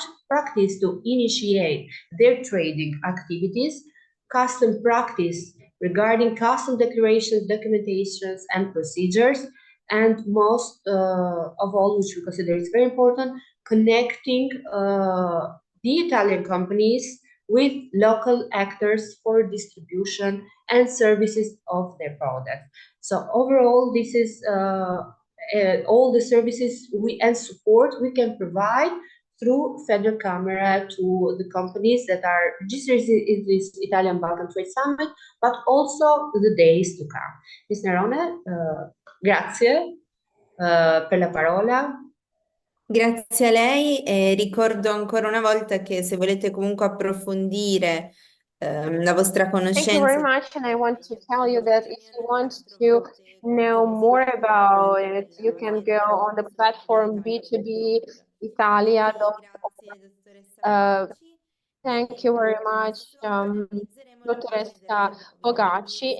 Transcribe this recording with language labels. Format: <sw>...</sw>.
<en>practice to initiate their trading activities, custom practice regarding custom declarations, documentations, and procedures, and most of all, which we consider is very important, connecting the Italian companies with local actors for distribution and services of their products. So overall, this is all the services and support we can provide through FederCamere to the companies that are registered in this Italian Balkan Trade Summit, but also the days to come. Ms.</en> <it>Neirone, grazie per la parola. Grazie a lei e ricordo ancora una volta che se volete comunque approfondire la vostra</it> <en>Thank you very</en> <it>conoscenza</it> <en>much, and I want to tell you that if you want to know more about it, you can go on the platform b2bitalia.org. Thank you very much, Dottoressa Bogacci.</en>